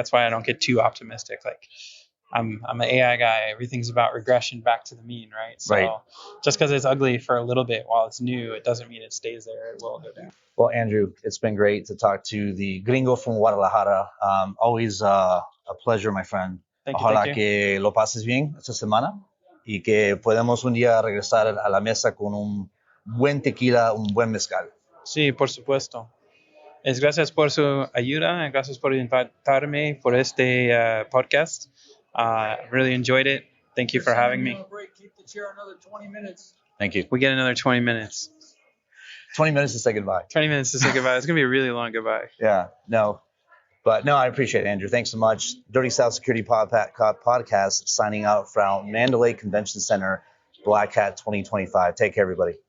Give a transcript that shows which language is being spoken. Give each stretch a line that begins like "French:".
English: That's why I don't get too optimistic. Like I'm an AI guy. Everything's about regression back to the mean, right? So Right. just because it's ugly for a little bit while it's new, it doesn't mean it stays there. It will go down. Well, Andrew, it's been great to talk to the gringo from Guadalajara. Always a pleasure, my friend. Thank you.
Spanish: Ojalá
English: Thank you.
Spanish: que lo pases bien esta semana y que podamos un día regresar a la mesa con un buen tequila, un buen mezcal. Sí, por supuesto. Gracias por su ayuda. Gracias por invitarme por este podcast.
English: Really enjoyed it. Thank you for having me. Keep the chair another 20 minutes. Thank you. We get another 20 minutes. 20 minutes to say goodbye. 20 minutes to say goodbye. It's going to be a really long goodbye. Yeah, no. But no, I appreciate it, Andrew. Thanks so much. Dirty South Security Podcast signing out from Mandalay Convention Center, Black Hat 2025. Take care, everybody.